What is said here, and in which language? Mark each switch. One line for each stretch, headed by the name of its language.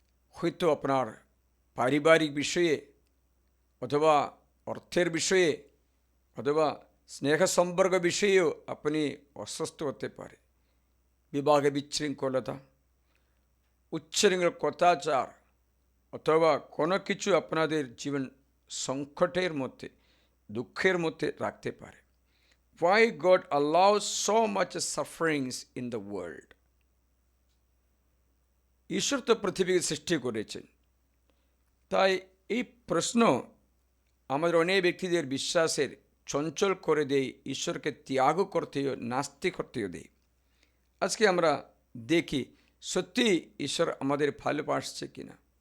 Bangla: হয়তো আপনার পারিবারিক বিষয়ে, অথবা অর্থের বিষয়ে, অথবা স্নেহ সম্পর্ক বিষয়েও আপনি অসুস্থ হতে পারে। বিবাহে বিশৃঙ্খলতা, উচ্ছৃঙ্খল কথাচার, অথবা কোনো কিছু আপনাদের জীবন সংকটের মধ্যে, দুঃখের মধ্যে রাখতে পারে।
English: Why God allows so much sufferings in the world?
Bangla: ঈশ্বর তো পৃথিবীকে সৃষ্টি করেছেন। তাই এই প্রশ্ন আমাদের অনেক ব্যক্তিদের বিশ্বাসের চঞ্চল করে দেয়, ঈশ্বরকে ত্যাগ করতেও, নাস্তিক করতেও দেয়। আজকে আমরা দেখি সত্যি ঈশ্বর আমাদের ভালোবাসছে কিনা।